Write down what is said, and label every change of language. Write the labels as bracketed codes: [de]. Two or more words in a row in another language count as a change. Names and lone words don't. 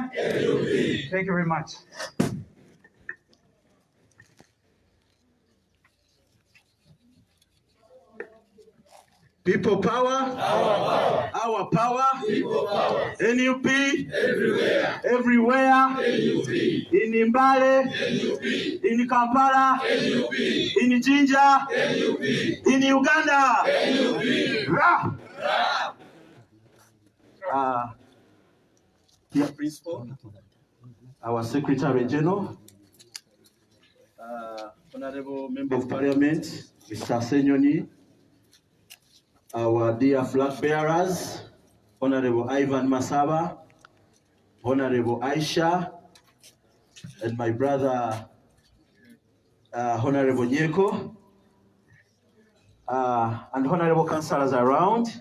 [en] NUP. Thank you very much. People power, our power, people power. NUP, everywhere, everywhere, NUP. In Mbale, NUP. In Kampala, NUP. In Jinja, NUP. In Uganda, NUP. Dear Principal, our Secretary General, Honorable Member of Parliament, Mr. Senyoni, our dear flag bearers, Honorable Ivan Masaba, Honorable Aisha, and my brother, Honorable Nyeko, and Honorable Councillors around.